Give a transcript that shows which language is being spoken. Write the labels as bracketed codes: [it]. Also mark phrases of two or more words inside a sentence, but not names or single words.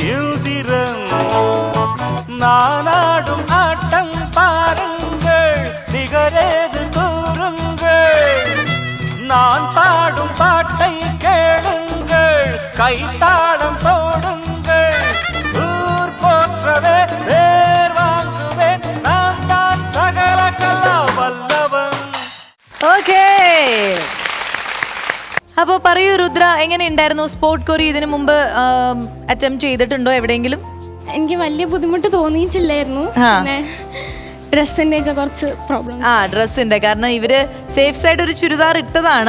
[ta] இந்திரன் நானாடும் ஆட்டம் பாருங்கள் நிகரேது கூறுங்கள் நான் பாடும் பாட்டை கேளுங்கள் கைத்தாளம் போடுங்கள் ஊர் போற்றவே பேர் வாங்குவேன் நான் தான் சகல கலா வல்லவன். [ml] ഓക്കേ. അപ്പൊ പറയൂ രുദ്ര, എങ്ങനെ ഉണ്ടായിരുന്നു സ്പോർട്ട് കൊറി? ഇതിനു മുമ്പ് അറ്റംപ്റ്റ് ചെയ്തിട്ടുണ്ടോ എവിടെയെങ്കിലും? എനിക്ക് വലിയ ബുദ്ധിമുട്ട് തോന്നിയിട്ടില്ലായിരുന്നു. പിന്നെ ഡ്രസ്സിന്റെ ഒക്കെ കുറച്ച് പ്രോബ്ലം. ഡ്രസ്സിന്റെ കാരണം ഇവര് [en] safe side [ml] ഒരു ചുരിദാർ ഇട്ടതാണ്.